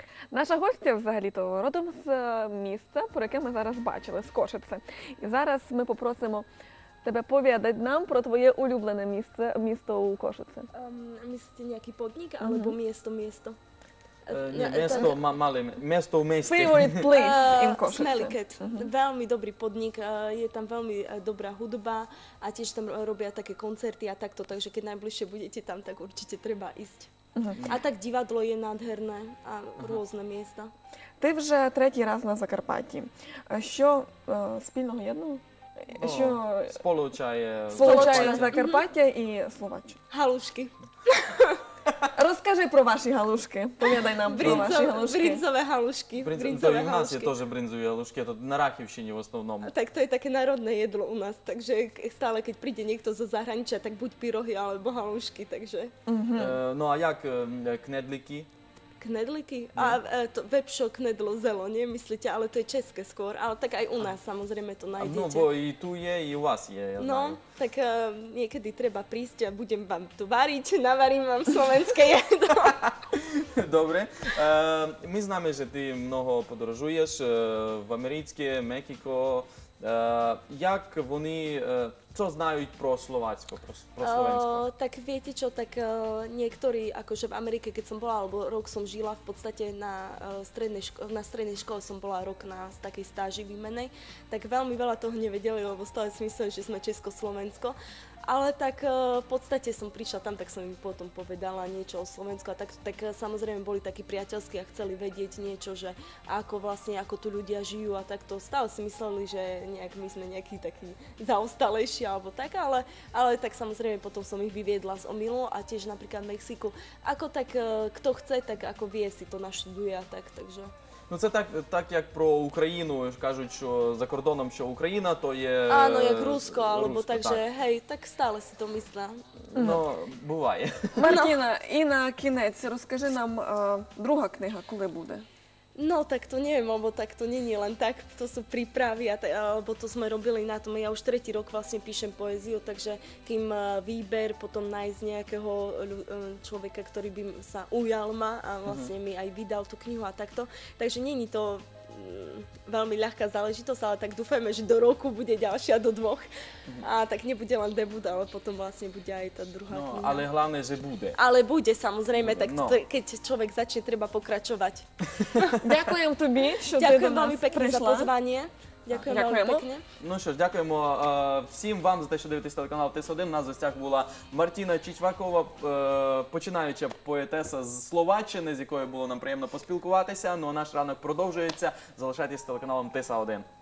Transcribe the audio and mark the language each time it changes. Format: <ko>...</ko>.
<uk>Наша гостя взагалі-то родом з місця, про яке ми зараз бачили, з Кошице. І зараз ми попросимо тебе повідати нам про твоє улюблене місто у Кошице.</uk> <sk>Myslíte nejaký podnik alebo miesto?</sk> <uk>Місто в місті.</uk> <en>Favorite place in Košice.</en> <sk>Smeliket. Veľmi dobrý podnik, je tam veľmi dobrá hudba a tiež tam robia také koncerty a takto, takže keď najbližšie budete tam, tak určite treba ísť. A tak divadlo je nádherné a rôzne miesta.</sk> <uk>Ти вже третій раз на Закарпатті. Що спільного єдного? Що Сполучає Закарпаття і Словаччину?</uk> <sk>Halušky.</sk> <uk>Розкажи про ваші галушки. Повідай нам про ваші галушки.</uk> <sk>Brinzové halušky.</sk> <uk>То і в нас є теж бринзові галушки, тут на Рахівщині в основному.</uk> <sk>Tak to je také národné jedlo u nás, takže stále keď príde niekto zo zahraničia, tak buď pyrohy alebo halušky, takže</sk> <uk>Ну а як кнедлики?</uk> <sk>knedliky a to</sk> <cs>vepšo, knedlo, zelo,</cs> <sk>nie myslíte, ale to je české skôr, ale tak aj u nás samozrejme to</sk> <uk>Ну,</uk> <sk>nájdete.</sk> <uk>бо і ту є, і у вас є, я знаю.</uk> <sk>No, tak niekedy treba prísť a budem vám tu variť, navarím vám slovenské jedlo.</sk> <uk>Добре. Ми знаємо, що ти много подорожуєш в Америці, Мексико. Як вони, що знають про словацько, про словенсько?</uk> <sk>Tak viete čo, tak niektorí, akože v Amerike, keď som bola, alebo rok som žila, v podstate na strednej škole som bola rok na takej stáži výmenej, tak veľmi veľa toho nevedeli, lebo stále si mysleli, že sme Československo. Ale tak v podstate som prišla tam, tak som im potom povedala niečo o Slovensku a tak samozrejme boli takí priateľskí a chceli vedieť niečo, že ako tu ľudia žijú a takto. Stále si mysleli, že nejak my sme nejakí takí zaostalejší alebo tak, ale tak samozrejme potom som ich vyviedla z omylu a tiež napríklad v Mexiku. Ako tak kto chce, tak ako vie si to naštuduje a tak, takže...</sk> <uk>Ну це так як про Україну, кажуть, що за кордоном, що Україна, то є...</uk> <sk>Áno, jak Rusko, alebo Rusko, takže hej, tak stále si to myslia.</sk> <uk>Ну, буває. Мартіна, і на кінець розкажи нам, друга книга коли буде?</uk> <sk>No tak to neviem, lebo tak to není len tak, to sú prípravy, alebo to sme robili na tom. Ja už tretí rok vlastne píšem poéziu, takže kým výber, potom nájsť nejakého človeka, ktorý by sa ujal ma a vlastne mi aj vydal tú knihu a takto. Takže není to veľmi ľahká záležitosť, ale tak dúfajme, že do roku bude ďalšia, do 2. A tak nebude len debut, ale potom vlastne bude aj tá druhá kniha.</sk> <uk>Але головне,</uk> <sk>že bude. Ale bude samozrejme, tak No. keď človek začne, treba pokračovať.</sk> <uk>Дякуємо тобі, що ти до</uk> <sk>Ďakujem</sk> <uk>нас</uk> <sk>veľmi pekne za</sk> <uk>прийшла.</uk> <sk>pozvanie. Ďakujem veľmi Ďakujemo. pekne.</sk> <uk>Ну що ж, дякуємо всім вам за те, що дивитесь телеканал ТС1. У нас в гостях була Мартіна Чичвакова, починаюча поетеса з Словаччини, з якою було нам приємно поспілкуватися. Ну а наш ранок продовжується. Залишайтесь з телеканалом ТС1.</uk>